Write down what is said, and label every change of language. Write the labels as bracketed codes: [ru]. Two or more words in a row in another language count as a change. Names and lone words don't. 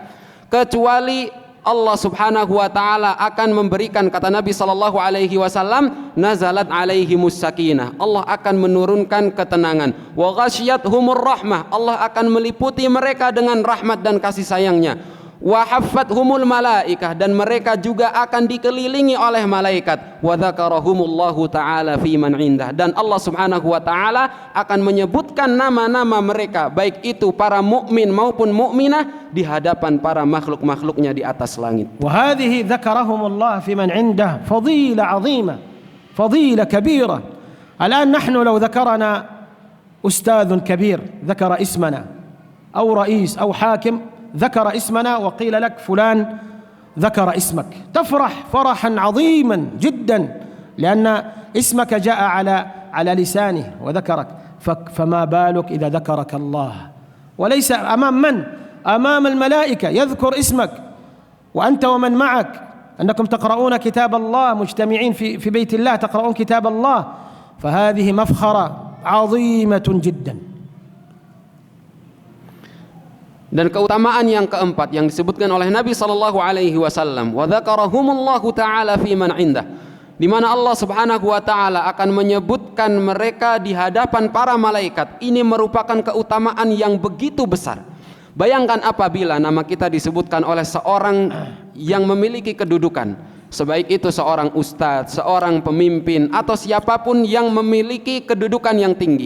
[ar] Kecuali الله سبحانه وتعالى [id] akan memberikan, kata Nabi [ar] صلى الله عليه وسلم, نزلت عليهم السكينة. [id] Allah akan menurunkan ketenangan. [ar] وغشيتهم الرحمة. [id] Allah akan meliputi mereka dengan rahmat dan kasih sayangnya. [ar] وحفتهم الملائكة, [id] dan mereka juga akan dikelilingi oleh malaikat. [ar] وذكرهم الله تعالى فيمن عنده, [id] dan Allah [ar] سبحانه وتعالى [id] akan menyebutkan nama-nama mereka, baik itu para mukmin maupun mukminah, di hadapan para makhluk-makhluknya di atas langit. [ar] وهذه ذكرهم الله فيمن عنده فضيلة عظيمة، فضيلة كبيرة. الآن نحن لو ذكرنا أستاذ كبير، ذكر اسمنا أو رئيس أو حاكم, ذكر اسمنا وقيل لك فلان ذكر اسمك، تفرح فرحا عظيما جدا لأن اسمك جاء على لسانه وذكرك. فما بالك إذا ذكرك الله، وليس أمام من؟ أمام الملائكة يذكر اسمك وأنت ومن معك، أنكم تقرؤون كتاب الله مجتمعين في بيت الله تقرؤون كتاب الله، فهذه مفخرة عظيمة جدا. [id] Dan keutamaan yang keempat yang disebutkan oleh Nabi [ar] صلى الله عليه وسلم, وذكرهم الله تعالى فيمن عنده, [id] di mana Allah [ar] سبحانه وتعالى [id] akan menyebutkan mereka di hadapan para malaikat. Ini merupakan keutamaan yang begitu besar. Bayangkan apabila nama kita disebutkan oleh seorang yang memiliki kedudukan, sebaik itu seorang ustadz, seorang pemimpin, atau siapapun yang memiliki kedudukan yang tinggi.